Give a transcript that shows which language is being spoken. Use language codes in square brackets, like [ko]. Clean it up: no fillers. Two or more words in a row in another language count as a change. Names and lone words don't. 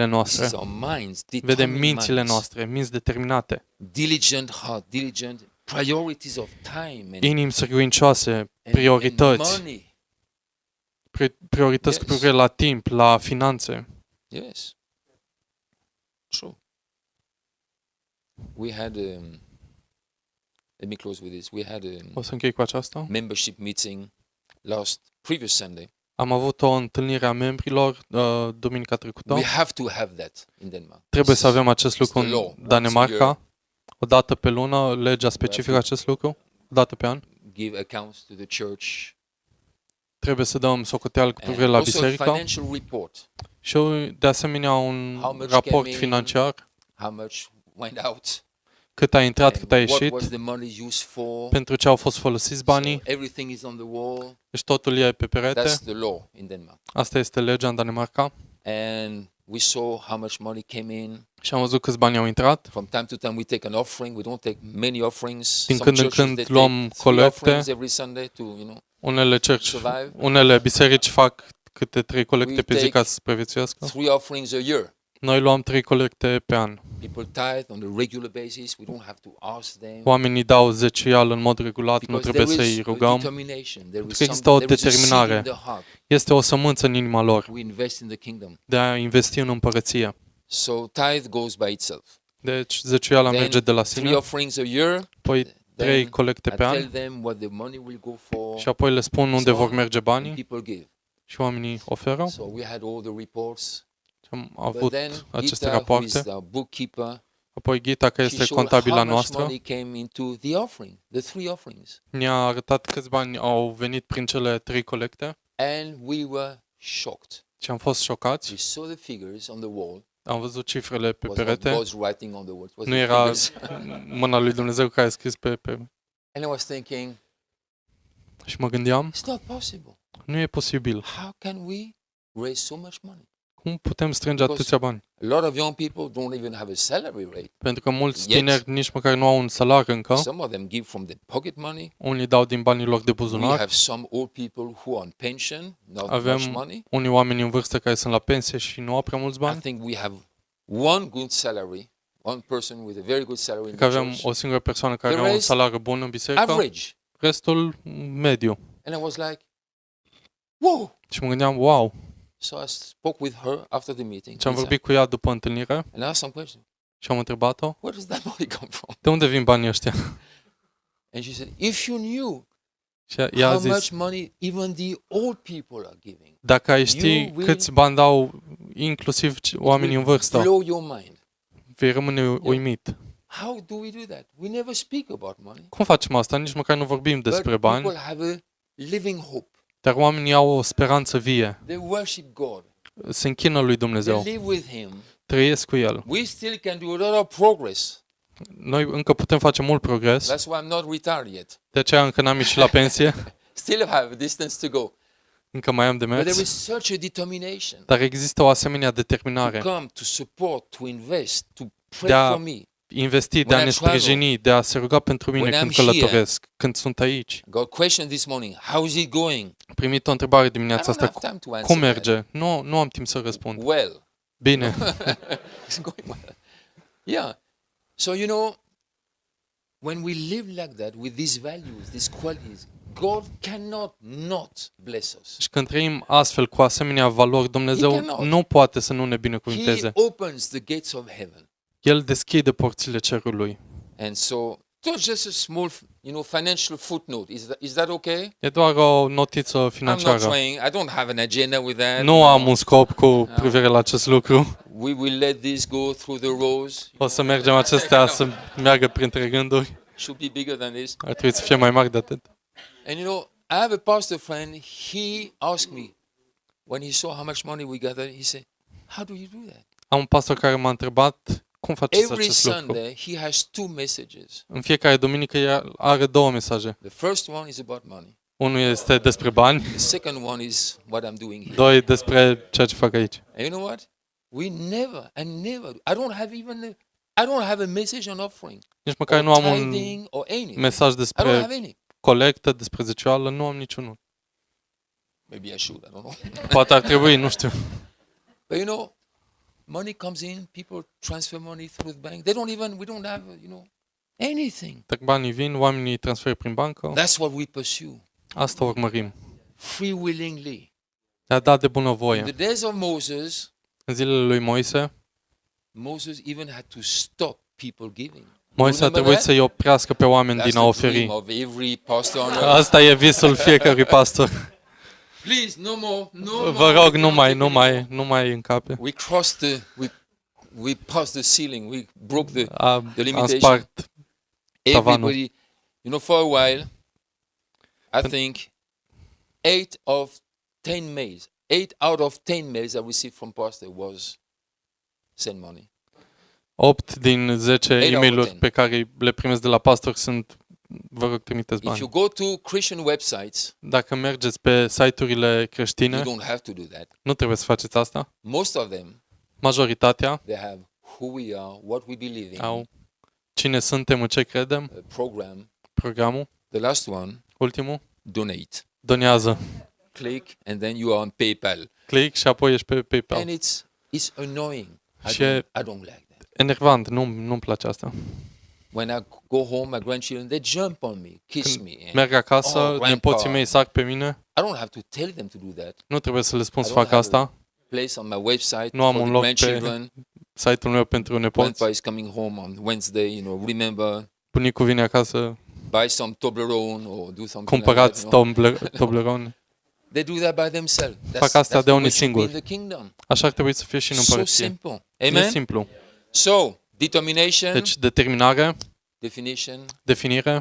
[en] He [ro] noastre. [en] sees our minds. [ro] Vede [en] Determined [ro] mințile [en] minds. [ro] noastre, minți determinate. [en] Diligent heart, diligent priorities of time and, [ro] Inimi sârguincioase, [en] and [ro] priorități. [en] money. [ro] Priorități cu [en] Yes. [ro] privire la timp, la finanțe. [en] Yes. True. We had let me close with this. We had [ro] O să închei cu aceasta. [en] membership meeting previous Sunday. [ro] Am avut o întâlnire a membrilor duminica trecută. [en] We have to have that in Denmark. [ro] Trebuie să avem acest lucru [en] It's the law. [ro] în [en] Once a [ro] Danemarca. [en] year. [ro] O dată pe lună, legea specifică acest lucru. O dată pe an. [en] Give accounts to the church. [ro] Trebuie să dăm socoteală cu privire [en] And [ro] la [en] also a [ro] biserică. [en] financial report. [ro] Și de asemenea un [en] How much [ro] raport [en] came in? [ro] financiar. [en] How much went out? [ro] Cât a intrat, [en] And [ro] cât a [en] what [ro] ieșit. [en] was the money used for? [ro] Pentru ce au fost folosiți banii. [en] So everything is on the wall. [ro] Deci totul e pe perete. [en] That's the law in Denmark. [ro] Asta este legea în Danemarca. [en] And we saw how much money came in. [ro] Și am văzut câți bani au intrat. [en] From time to time we take an offering. We don't take many offerings. [ro] Din [en] Some [ro] când în [en] churches, [ro] când [en] they [ro] luăm [en] take 3 [ro] colecte. [en] offerings every Sunday to, survive. [ro] Unele biserici fac câte 3 colecte [en] We [ro] pe zi [en] take [ro] ca să supraviețuiască. [en] 3 offerings a year. [ro] Noi luăm 3 colecte pe an. [en] People tithe on a regular basis. We don't have to ask them. [ro] Oamenii dau zeciuial în mod regulat, nu [en] Because [ro] trebuie [en] there [ro] să-i [en] is a [ro] rugăm. [en] determination. There is [ro] că există o [en] there is a seed [ro] determinare. [en] in the heart. [ro] Este o sămânță în inima lor [en] We invest in the kingdom. [ro] de a investi în împărăție. [en] So tithe goes by itself. [ro] Deci zeciuiala [en] Then [ro] merge de la 3 sine, [en] offerings a year. [ro] apoi 3 [en] Then [ro] colecte [en] I [ro] pe [en] tell [ro] an [en] them what the money will go for. [ro] și apoi le spun unde [en] So [ro] vor merge banii [en] people give. [ro] și oamenii oferă. [en] So we had all the reports. [ro] Și am [en] But [ro] avut [en] then [ro] aceste [en] Gita, who is [ro] rapoarte. [en] the bookkeeper, [ro] Apoi Ghita, care [en] she [ro] este [en] showed [ro] contabila [en] how much [ro] noastră, [en] money came into the offering, the 3 offerings. [ro] ne-a arătat câți bani au venit prin cele 3 colecte [en] And we were shocked. [ro] și am fost șocați. [en] We saw the figures on the wall. [ro] Am văzut cifrele pe [en] Was not [ro] perete. [en] God's writing on the wall. It was [ro] Nu [en] the [ro] era [en] figures. [ro] mâna lui Dumnezeu care a scris pe... [en] And I was thinking, [ro] Și mă gândeam, [en] it's not possible. [ro] nu e posibil. [en] How can we raise so much money? [ro] Cum putem strânge atâția bani? [en] A lot of young people don't even have a salary rate. [ro] Pentru că mulți [en] Yet. [ro] tineri nici măcar nu au un salariu încă. [en] Some of them give from their pocket money. [ro] Unii dau din banii lor de [en] We [ro] buzunar. [en] have some old people who are on pension, not [ro] Avem [en] much money. [ro] unii oameni în vârstă care sunt la pensie și nu au prea mulți [en] I [ro] bani. [en] think we have one good salary, one person with a very good salary in [ro] Că [en] the [ro] avem [en] church. [ro] o singură persoană care [en] The [ro] are un [en] rest, [ro] salariu bun în biserică, [en] Average. [ro] restul mediu. [en] And I was like, whoa, [ro] Și mă gândeam, [en] wow, So I spoke with her after the meeting. [ro] Și am [en] with her, [ro] vorbit cu ea după întâlnire [en] and I asked some questions. [ro] și am întrebat-o, [en] Where does that money come from? [ro] de unde vin banii ăștia? [en] And she said, if you knew [ro] Și ea a [en] how [ro] zis, [en] much money even the old people are giving, [ro] dacă ai ști [en] You will- [ro] câți bani dau inclusiv oamenii în vârstă, [en] blow your mind. [ro] vei rămâne uimit. [en] How do we do that? We never speak about money. [ro] Cum facem asta? Nici măcar nu vorbim despre [en] But [ro] bani, [en] people have a living hope. [ro] dar oamenii au o speranță vie. [en] They worship God. [ro] Se închină lui [en] They [ro] Dumnezeu, [en] live with Him. [ro] trăiesc cu El. [en] We still can do a lot of progress. [ro] Noi încă putem face mult progres, [en] That's why I'm not retired yet. [ro] de aceea încă n-am ieșit la pensie, [en] Still have a distance to go. [ro] încă mai am de [en] But there [ro] mers, [en] is such a determination [ro] dar există o asemenea [en] to [ro] determinare [en] come, to support, to invest, to pray [ro] de a [en] for me. [ro] investi, de a [en] When [ro] ne [en] I travel, [ro] sprijini, de a se ruga pentru mine [en] when [ro] când [en] I'm here, [ro] călătoresc, când sunt aici. [en] I got a question this morning. How is it going? [ro] Am primit o întrebare [en] I [ro] dimineața [en] don't [ro] asta, [en] have time to answer [ro] cum [en] that. [ro] merge? Nu am timp să răspund. [en] Well. [ro] Bine, [en] It's going well. Yeah. So, when we live like that, with these values, these qualities, God cannot not bless us. [ro] și când trăim astfel cu asemenea valori, [en] He [ro] Dumnezeu [en] cannot. [ro] nu poate să nu ne [en] He [ro] binecuvânteze. [en] opens the gates of heaven. [ro] El deschide porțile cerului. [en] And so just a small, financial footnote. Is that okay? [ro] E doar o notiță [en] I'm not [ro] financiară. [en] trying. I don't have an agenda with that. [ro] Nu am un scop cu privire la acest lucru. [en] We will let this go through the rows. [ro] O să mergem acestea să meargă printre gânduri. [en] Should be bigger than this. [ro] Ar trebui să fie mai mari de atât. [en] And I have a pastor friend. He asked me when he saw how much money we gathered. He said, "How do you do that?" [ro] Am un pastor care m-a întrebat cum faceți [en] Every [ro] acest lucru. [en] Sunday he has 2 messages. [ro] În fiecare duminică el are 2 mesaje. [en] The first one is about money. [ro] Unul este despre bani, [en] The second one is what I'm doing here. [ro] 2 despre ceea ce fac aici. [en] And you know what? We never. I don't have a message on offering, [ro] Nici măcar [en] or [ro] nu am un [en] tithing, or anything. [ro] mesaj [en] I don't [ro] despre [en] have any. [ro] colectă, despre zecioală, nu am niciunul. [en] Maybe I should. I don't know. [ro] Poate ar trebui, nu știu. [en] But money comes in. People transfer money through the bank. We don't have, anything. [ro] Dacă banii vin, oamenii îi transferă prin bancă. [en] That's what we pursue. [ro] Asta urmărim. [en] Free willingly. [ro] Ne-a dat de [en] In [ro] bunăvoie. [en] the days of Moses, [ro] În zilele lui Moise, [en] Moses even had to stop people giving. [ro] Moise a [en] Remember [ro] trebuit [en] that? [ro] să-i oprească pe oameni [en] That's [ro] din a [en] the [ro] oferi. [en] dream of every pastor on earth. [ro] Asta e visul fiecărui pastor. [en] Please, no more, no [ro] Vă [en] more. [ro] rog, nu mai încape. [en] We we passed the ceiling. We broke the [ro] Am [en] limitation. [ro] spart tavanul. [en] Everybody, for a while, I think 8 out of 10 mails I received from pastor was send money. [ro] 8 din 10 [en] out of [ro] e-mail-uri [en] 10. [ro] pe care le primesc de la pastor sunt vă rog, trimiteți [en] If you [ro] bani. [en] go to Christian websites, [ro] Dacă mergeți pe site-urile [en] you [ro] creștine, [en] don't have to do that. [ro] nu trebuie să faceți asta. [en] Most of them, [ro] Majoritatea [en] they have who we are, what we believe in, [ro] au cine suntem, în ce credem, [en] a program. [ro] programul. [en] The last one, [ro] Ultimul, [en] donate. [ro] donează. [en] Click and then you are on PayPal. [ro] Click și apoi ești pe [en] And [ro] PayPal. [en] it's annoying. [ro] Și [en] I don't like that. [ro] enervant, nu-mi place asta. [en] When I go home, my grandchildren, they jump on me, kiss me. and [ro] Merg acasă, [en] grandpa. [ro] nepoții mei sar pe mine. [en] I don't have to tell them to do that. [ro] Nu trebuie să le spun să [en] I don't [ro] fac [en] have [ro] asta. [en] Place on my website [ro] Nu am [en] for [ro] un [en] the [ro] loc pe [en] grandchildren. [ro] site-ul meu pentru nepoți. [en] Grandpa is coming home on Wednesday, remember, [ro] Bunicul vine acasă, [en] buy some Toblerone or do something [ro] cumpărați [en] like that. [ro] Toblerone. [en] They do that by themselves. [ro] Fac asta [en] That's [ro] de [en] the [ro] unii [en] way it should be in [ro] singuri. [en] the kingdom. [ro] Așa ar trebui să fie și în [en] So [ro] împărăție. [en] simple. [ro] E [en] Amen? [ro] simplu. [en] So, determination, [ro] Deci determinare, [en] definition, [ro] definire